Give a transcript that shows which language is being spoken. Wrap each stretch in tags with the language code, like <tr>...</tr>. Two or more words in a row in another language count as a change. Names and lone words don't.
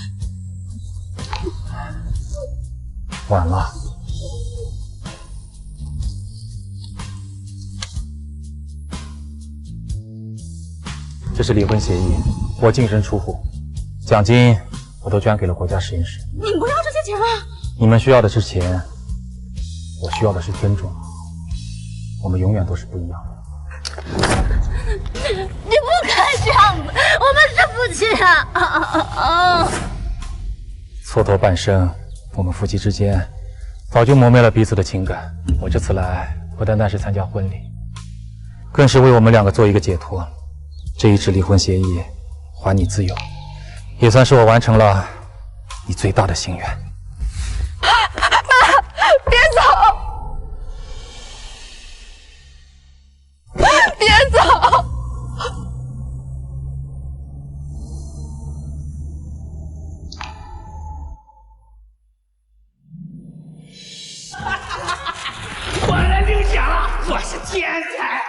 <zh>晚了。这是離婚協議，我淨身出戶，獎金我都捐給了國家實驗室。你不要這些錢啊！你們需要的是錢，我需要的是尊重。我們永遠都是不一樣的。你不可以這樣子，我們是夫妻啊！蹉跎半生。我們夫妻之間早就磨滅了彼此的情感。我這次來不單單是參加婚禮，更是為我們兩個做一個解脫。這一紙離婚協議還你自由，也算是我完成了你最大的心願。媽，別走！別走！天才！</zh>